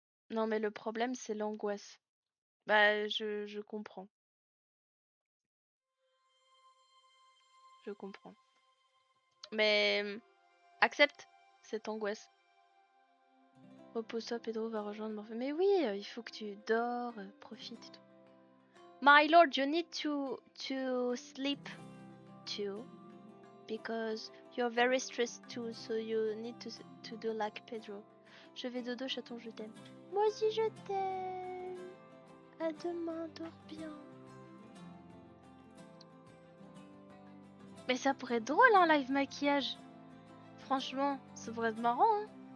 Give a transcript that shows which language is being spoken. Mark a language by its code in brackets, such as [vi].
[fr] Non, mais le problème, c'est l'angoisse. Bah, je comprends. Je comprends. Mais accepte cette angoisse. Repose-toi, Pedro va rejoindre Morphe. Mais oui, il faut que tu dors, profite et tout. [en] My lord, you need to sleep too. Because you're very stressed too, so you need to do like Pedro. [fr] Je vais dodo, chaton, je t'aime. Moi aussi, je t'aime. À demain, dors bien. Mais ça pourrait être drôle, hein, live maquillage. Franchement, ça pourrait être marrant, hein.